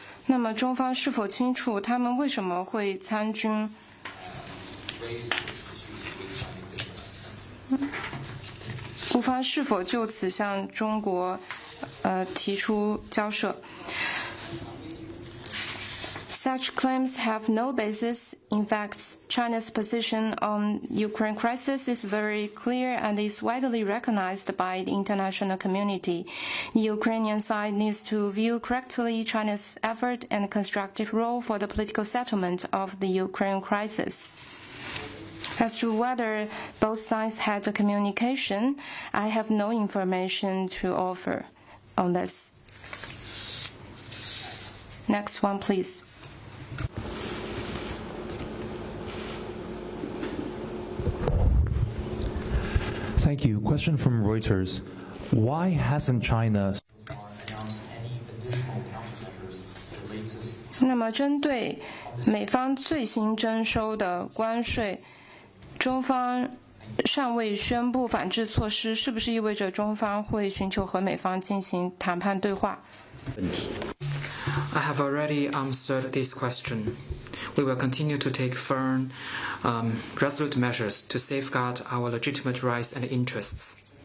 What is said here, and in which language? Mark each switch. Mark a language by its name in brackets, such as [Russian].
[Chinese] 那么，中方是否清楚他们为什么会参军？乌方是否就此向中国提出交涉？ [English] Such claims have no basis. In fact, China's position on Ukraine crisis is very clear and is widely recognized by the international community. The Ukrainian side needs to view correctly China's effort and constructive role for the political settlement of the Ukraine crisis. As to whether both sides had a communication, I have no information to offer on this. Next one, please. Thank you. Question from Reuters. Why hasn't China announced any additional countermeasures to the latest? [Chinese] 那么，针对美方最新征收的关税，中方尚未宣布反制措施，是不是意味着中方会寻求和美方进行谈判对话？ [English] I have already answered this question. We will continue to take firm, resolute measures to safeguard our legitimate rights and interests.